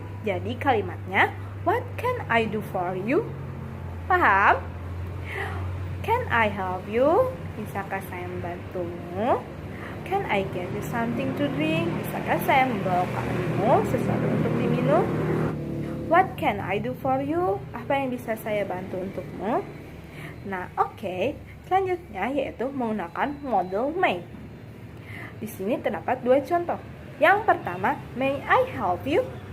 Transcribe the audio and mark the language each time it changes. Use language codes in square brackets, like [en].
[id] Jadi kalimatnya [en] what can I do for you? [id] Paham? [en] Can I help you? [id] Bisakah saya membantumu? [en] Can I get you something to drink? [id] Bisakah saya membawakanmu sesuatu untuk diminum? [en] What can I do for you? [id] Apa yang bisa saya bantu untukmu? Nah, oke. Selanjutnya yaitu menggunakan model may. Di sini terdapat dua contoh. Yang pertama, [en] may I help you?